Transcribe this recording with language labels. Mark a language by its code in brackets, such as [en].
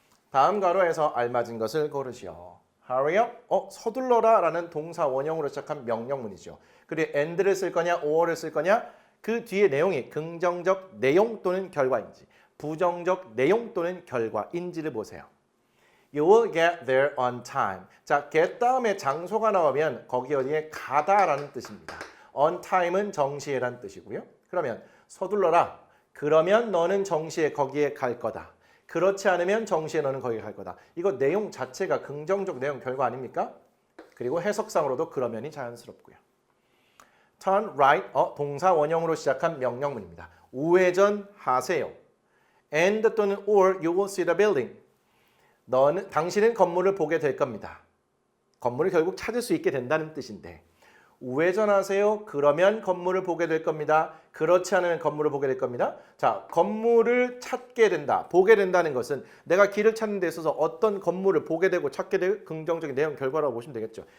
[ko] 다음 가로에서 알맞은 것을 고르시오. [en] Hurry up. [ko] 서둘러라 라는 동사 원형으로 시작한 명령문이죠. 그리고 and를 쓸 거냐 or를 쓸 거냐 그 뒤에 내용이 긍정적 내용 또는 결과인지 부정적 내용 또는 결과인지를 보세요. [en] You will get there on time. [ko] 자, get 다음에 장소가 나오면 거기 어디에 가다라는 뜻입니다. on time은 정시에란 뜻이고요. 그러면 서둘러라. 그러면 너는 정시에 거기에 갈 거다. 그렇지 않으면 정시에 너는 거기에 갈 거다. 이거 내용 자체가 긍정적 내용 결과 아닙니까? 그리고 해석상으로도 그러면이 자연스럽고요. [en] turn right, [ko] 동사 원형으로 시작한 명령문입니다. 우회전하세요. [en] and [ko] 또는 [en] or you will see the building. [ko] 당신은 건물을 보게 될 겁니다. 건물을 결국 찾을 수 있게 된다는 뜻인데 우회전하세요. 그러면 건물을 보게 될 겁니다. 그렇지 않으면 건물을 보게 될 겁니다. 자, 건물을 찾게 된다. 보게 된다는 것은 내가 길을 찾는 데 있어서 어떤 건물을 보게 되고 찾게 될 긍정적인 내용 결과라고 보시면 되겠죠.